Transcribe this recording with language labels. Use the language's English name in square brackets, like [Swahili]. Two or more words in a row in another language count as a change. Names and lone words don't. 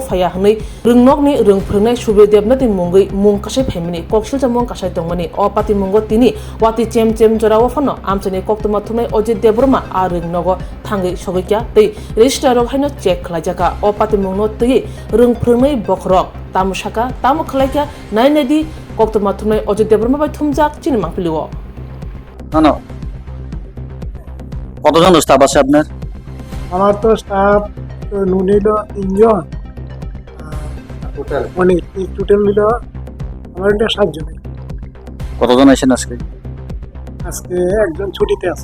[Kok Borok] phaya hnei rungnokni rungfrungai subedebnati mungoi mung kasai phaimani koksilja mung kasai tongmani o pati mungo tini wati chem jora wafano amchani koktoma thunai Ajit Devrama a rungnogo thangai sogikya tei register rok haino check khlaijaka o pati mungno tei rungfrungai bokrok tamusaka tamu khlaikya nainedi koktoma thunai Ajit Devrama bai thumjak chini mangpiliwo [Bangla] no কতজন স্টাফ আছে আপনার? আমার তো স্টাফ নুন হইল 3 জন টোটাল মানে টোটাল হইল আমার এটা 7 জন। কতজন আছেন আজকে? আজকে একজন ছুটিতে আছে।